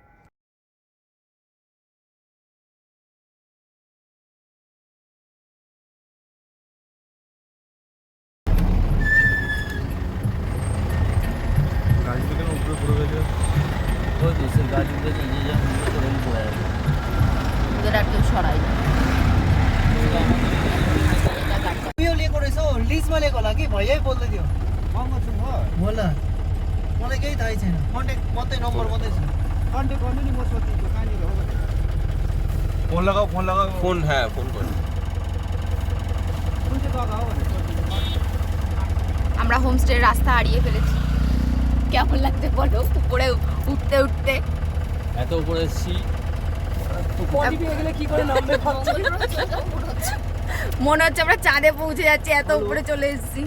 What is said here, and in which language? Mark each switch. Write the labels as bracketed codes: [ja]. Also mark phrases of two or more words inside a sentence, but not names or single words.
[bn] গাড়িটা কেন উপরে পড়ে গেছে? ওই তো সে গাড়ি উঠেছে, যে যা মুখে তো রেল পড়ে আছে। ওদের আর কেউ সরাই না। [ne] यो लिएको रहेछ हौ, लिजमा लिएको होला कि भैया बोल्दै थियो होला, मलाई केही थाहै छैन, कन्ट्याक्ट मात्रै नम्बर मात्रै छ। कन्ट्याक्ट गर्नु नि, म सोध्छु कहाँनिर हो भनेर। फोन लगाओ, फोन लगाओ, फोन [bn] হ্যাঁ ফোন করো। [ne] कुन चाहिँ जग्गा हो भनेर सोध्छु। [bn] আমরা হোমস্টের রাস্তা হারিয়ে ফেলেছি। কেমন লাগছে বলো উপরে উঠতে উঠতে? এত উপরে এসেছি, পটি পেয়ে গেলে কি করে নামবে ভাবছি। মনে হচ্ছে আমরা চাঁদে পৌঁছে যাচ্ছি, এত উপরে চলে এসেছি।